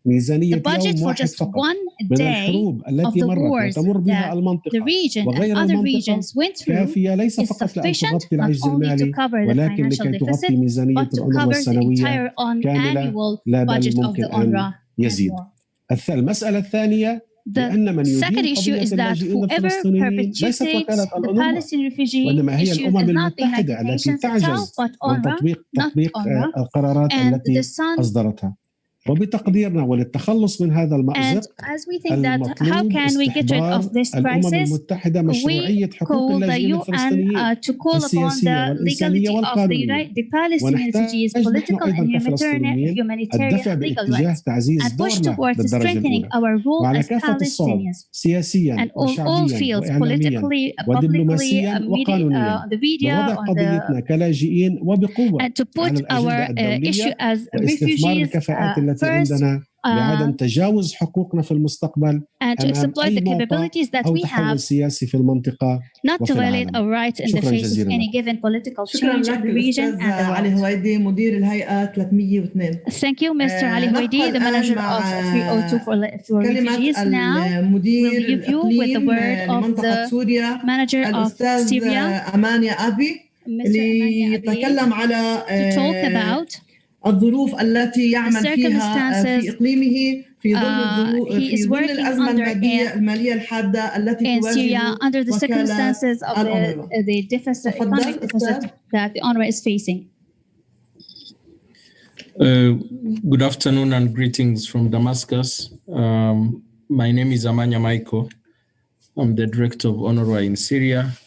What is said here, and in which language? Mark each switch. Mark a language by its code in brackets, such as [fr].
[en] The budget for just one day of the wars that the region and other regions went through is sufficient not only to cover the financial deficit, but to cover the entire annual budget of the UNRWA. [ar] المسألة الثانية [en] The second issue is that whoever perpetuates the Palestinian refugee issue is not the United Nations itself, but UNRWA, not UNRWA, and the Son. [ar] وبتقديرنا وللتخلص من هذا المأزق المطلوب استحضار الأمم المتحدة مشروعية حقوق اللاجئين الفلسطينيين السياسية والإنسانية والقانونية ونحتاج نحن أيضا كفلسطينيين الدفع باتجاه تعزيز دورنا بالدرجة الأولى وعلى كافة الصعد سياسيا وشعبيا وإعلاميا ودبلوماسيا وقانونيا لوضع قضيتنا كلاجئين وبقوة على الأجندة الدولية واستثمار الكفاءات التي عندنا لعدم تجاوز حقوقنا في المستقبل أمام أي موقع أو تحول سياسي في المنطقة وفي العالم. شكرا جزيلا. شكرا لك أستاذ علي هويدي مدير الهيئة 302. [en] Thank you, Mr. Ali Houidi, the manager of 302 for refugees. Now we'll give you with the word of the manager of Syria, [ar] أمانيا أبي, اللي يتكلم على [en] to talk about [ar] الظروف التي يعمل فيها في إقليمه في ظل الأزمة المالية الحادة التي تواجه [en] under the circumstances of the deficit, economic deficit that the UNRWA is facing. Good afternoon and greetings from Damascus. My name is Amanya Maiko. I'm the director of UNRWA in Syria.